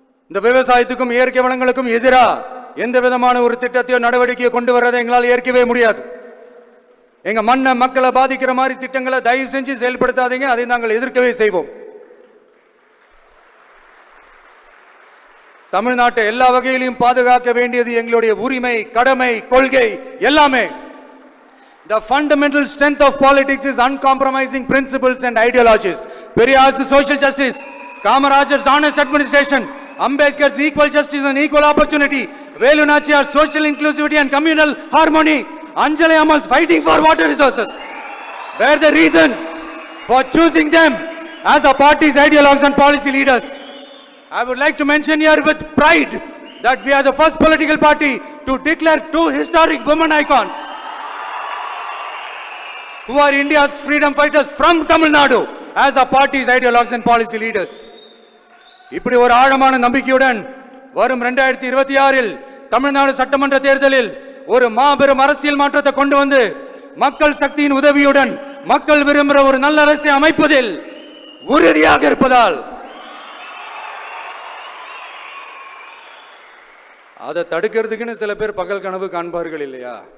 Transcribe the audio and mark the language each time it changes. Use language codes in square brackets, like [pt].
[ta] இந்த விவசாயத்துக்கும் இயற்கை வளங்களுக்கும் எதிராக எந்த விதமான ஒரு திட்டத்தையோ நடவடிக்கையோ கொண்டு வர்றதை எங்களால் ஏற்கவே முடியாது. எங்க மண்ணை, மக்களை பாதிக்கிற மாதிரி திட்டங்களை தயவு செஞ்சு செயல்படுத்தாதீங்க. அதை நாங்கள் எதிர்க்கவே செய்வோம். தமிழ்நாட்டை எல்லா வகையிலும் பாதுகாக்க வேண்டியது எங்களுடைய உரிமை, கடமை, கொள்கை எல்லாமே. [en] The fundamental strength of politics is uncompromising principles and ideologies. Periyar's social justice, Kamarajar's honest administration, Ambedkar's equal justice and equal opportunity, Velu Nachiyar's social inclusivity and communal harmony, Anjali Amal's fighting for water resources were the reasons for choosing them as a party's ideologues and policy leaders. I would like to mention here with pride that we are the first political party to declare 2 historic women icons who are India's freedom fighters from Tamil Nadu as our party's ideologues and policy leaders. [ta] இப்படி ஒரு ஆழமான நம்பிக்கையுடன் வரும் 2026இல் தமிழ்நாடு சட்டமன்ற தேர்தலில் ஒரு மாபெரும் அரசியல் மாற்றத்தை கொண்டு வந்து மக்கள் சக்தியின் உதவியுடன் மக்கள் விரும்புகிற ஒரு நல்ல அரசை அமைப்பதில் உறுதியாக இருப்பதால் அதை தடுக்கிறதுக்குன்னு சில பேர் பகல் கனவு காண்பார்கள் இல்லையா?